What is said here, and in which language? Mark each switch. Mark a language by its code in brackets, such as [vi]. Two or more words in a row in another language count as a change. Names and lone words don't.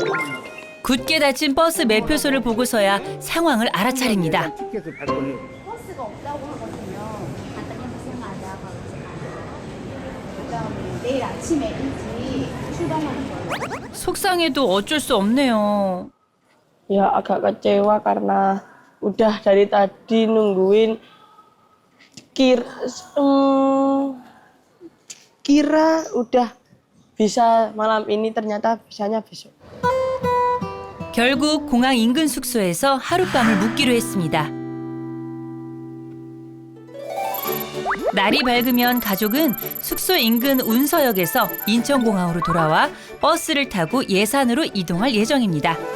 [ko] 굳게 닫힌 버스 매표소를 보고서야 상황을 알아차립니다. 티켓을 발권해요. 버스가 없다고 하거든요. 그다음에 내일 아침에 일찍 출발하는 거예요. 속상해도 어쩔 수 없네요. [id] Ya agak kecewa karena udah dari tadi nungguin kira udah bisa malam ini ternyata bisanya besok. [ko] 결국 공항 인근 숙소에서 하룻밤을 묵기로 했습니다. 날이 밝으면 가족은 숙소 인근 운서역에서 인천공항으로 돌아와 버스를 타고 예산으로 이동할 예정입니다.